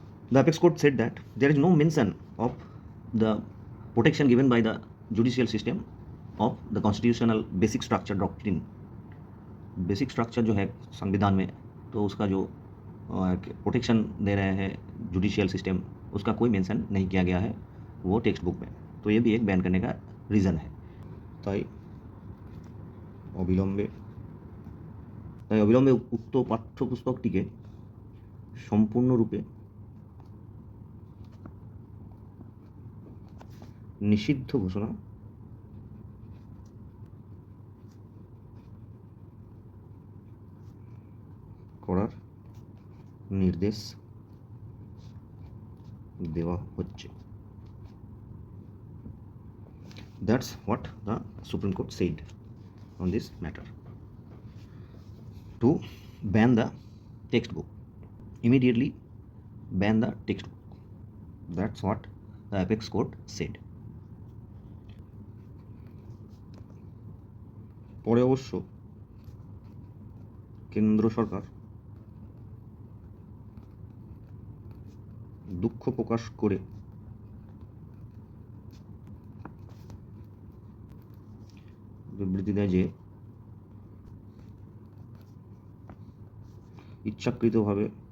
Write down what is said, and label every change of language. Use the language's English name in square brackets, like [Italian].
[English] The apex court said that there is no mention of the protection given by the judicial system of the constitutional basic structure doctrine. [Hindi] Basic structure जो है संविधान में, तो उसका जो protection दे रहे हैं जुडिशियल सिस्टम, उसका कोई मेंशन नहीं किया गया है वो टेक्स्ट बुक में। तो ये भी एक बैन करने का रीज़न है। [Bangla] তাই অবিলম্বে উক্ত পাঠ্যপুস্তকটিকে সম্পূর্ণরূপে নিষিদ্ধ ঘোষণা করার নির্দেশ দেওয়া হচ্ছে। [English] That's what the Supreme Court said on this matter. To ban the textbook, immediately ban the textbook. That's what the apex court said. [Bangla] পরে অবশ্য কেন্দ্র সরকার দুঃখ প্রকাশ করে বিবৃতি দেয় যে ইচ্ছাকৃতভাবে